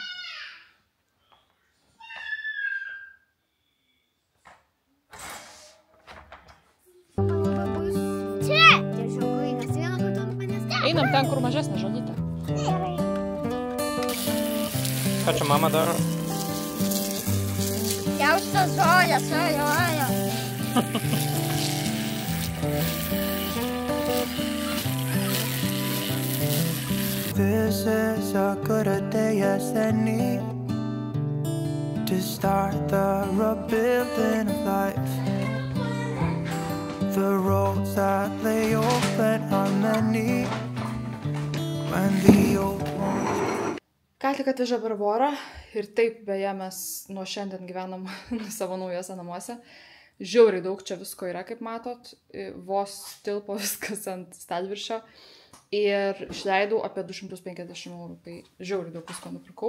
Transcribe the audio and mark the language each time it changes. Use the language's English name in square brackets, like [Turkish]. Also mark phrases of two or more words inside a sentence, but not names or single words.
[Lithuanian] Čia! Tiesiog vaikas vieną kartą manęs teko. Einam ten, kur mažesnė žolytė. Gerai. Ką čia mama daro? Jausta žolės, ajo. [English] This is a good a day as any to start the rebuilding of life. The roads that lay open are many when the old ones. [Lithuanian] Ką tik atvežė Barbora ir taip beje mes nuo šiandien gyvenam savo naujose namuose. Žiauriai daug čia visko yra, kaip matot, vos tilpo viskas ant stalviršio. Ir išleidau apie 250 €, tai žiauriai daug visko nupirkau.